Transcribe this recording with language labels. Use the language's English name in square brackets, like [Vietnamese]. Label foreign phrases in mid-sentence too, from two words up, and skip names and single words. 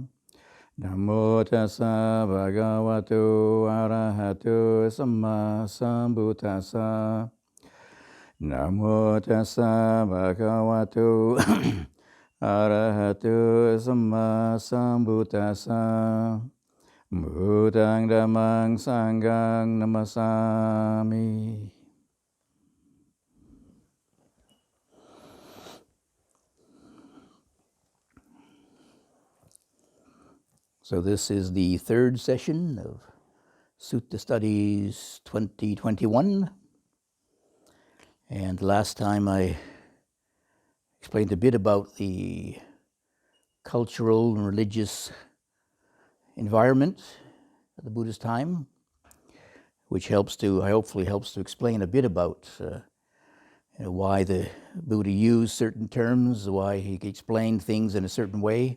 [Pali] Namo tassa bhagavato arahato samma sambuddhassa. Namo tassa bhagavato arahato samma sambuddhassa. Buddhang dhammang sanghang namasami. [English] So this is the third session of Sutta Studies 2021. And last time I explained a bit about the cultural and religious environment at the Buddha's time, which hopefully helps to explain a bit about why the Buddha used certain terms, why he explained things in a certain way.